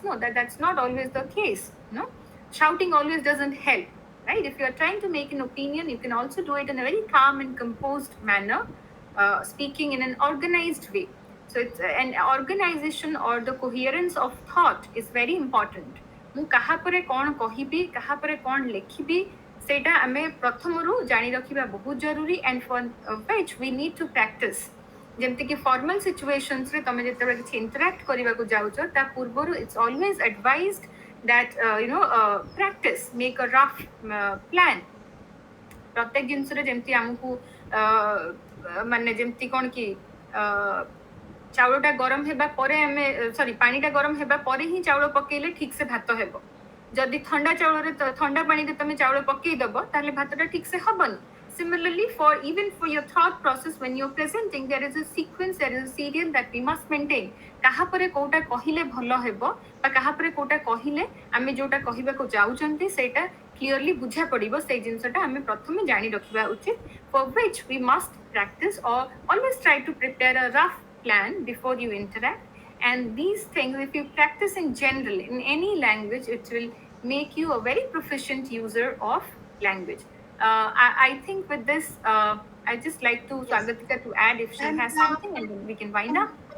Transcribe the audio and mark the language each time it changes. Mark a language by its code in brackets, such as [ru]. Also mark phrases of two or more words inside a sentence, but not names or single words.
[en] No, that's not always the case. Shouting always doesn't help, right? If you are trying to make an opinion, you can also do it in a very calm and composed manner, speaking in an organized way. So it's an organization or the coherence of thought is very important. [or] ମୁଁ କାହା ପରେ କ'ଣ କହିବି, କାହା ପରେ କ'ଣ ଲେଖିବି, ସେଇଟା ଆମେ ପ୍ରଥମରୁ ଜାଣି ରଖିବା ବହୁତ ଜରୁରୀ, [en] and for which we need to practice. [or] ଯେମିତିକି [en] formal situationsରେ [or] ତମେ ଯେତେବେଳେ କିଛି ଇଣ୍ଟରାକ୍ଟ କରିବାକୁ ଯାଉଛ ତା ପୂର୍ବରୁ [en] it's always advised that practice, make a rough plan. [or] ପ୍ରତ୍ୟେକ ଜିନିଷରେ ଯେମିତି ଆମକୁ ମାନେ ଯେମିତି କ'ଣ କି ଚାଉଳଟା ଗରମ ହେବା ପରେ ଆମେ ପାଣିଟା ଗରମ ହେବା ପରେ ହିଁ ଚାଉଳ ପକେଇଲେ ଠିକ ସେ ଭାତ ହେବ। ଯଦି ଥଣ୍ଡା ଚାଉଳରେ ଥଣ୍ଡା ପାଣିରେ ତମେ ଚାଉଳ ପକେଇ ଦବ ତାହେଲେ ଭାତଟା ଠିକ ସେ ହବନି। [en] Similarly, even for your thought process when you're presenting, there is a sequence, there is a serial that we must maintain. [or] କାହା ପରେ କୋଉଟା କହିଲେ ଭଲ ହେବ ବା କାହା ପରେ କୋଉଟା କହିଲେ ଆମେ ଯୋଉଟା କହିବାକୁ ଯାଉଛନ୍ତି ସେଇଟା clearly ବୁଝା ପଡିବ, ସେଇ ଜିନିଷଟା ଆମେ ପ୍ରଥମେ ଜାଣି ରଖିବା ଉଚିତ, [en] for which we must practice or always try to prepare a rough plan before you interact. And these things, if you practice in general in any language, it will make you a very proficient user of language. I think with this I just like to Swagatika to add if she has something, and then we can wind up.